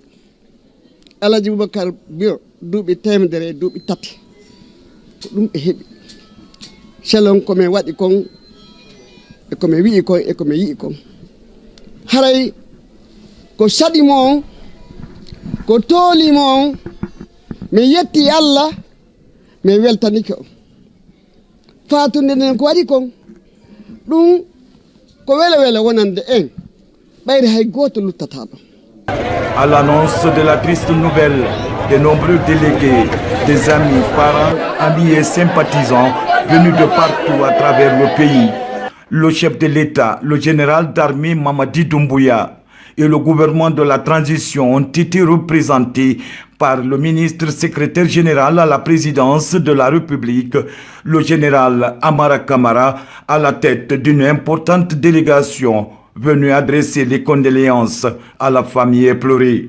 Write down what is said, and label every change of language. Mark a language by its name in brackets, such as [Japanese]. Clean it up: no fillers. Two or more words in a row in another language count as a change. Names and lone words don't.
[Fula] El Hadj Boubacar Biro duuɓi temedere duuɓi tati ko ɗum ɓe heɓi selon komin waɗi kon e komin wi'i kon e komin yi'i kon haray ko saɗimo on ko toolimo on mi yetti Allah mi weltanike on fatunde nden ko waɗi kon ɗum ko wele wele wonande en ɓayri hay goto luttata ɗon. [French] À l'annonce de la triste nouvelle, de nombreux délégués, des amis, parents, amis et sympathisants venus de partout à travers le pays, le chef de l'État, le général d'armée Mamadi Doumbouya et le gouvernement de la transition ont été représentés par le ministre secrétaire général à la présidence de la République, le général Amara Camara, à la tête d'une importante délégation venu adresser les condoléances à la famille éplorée.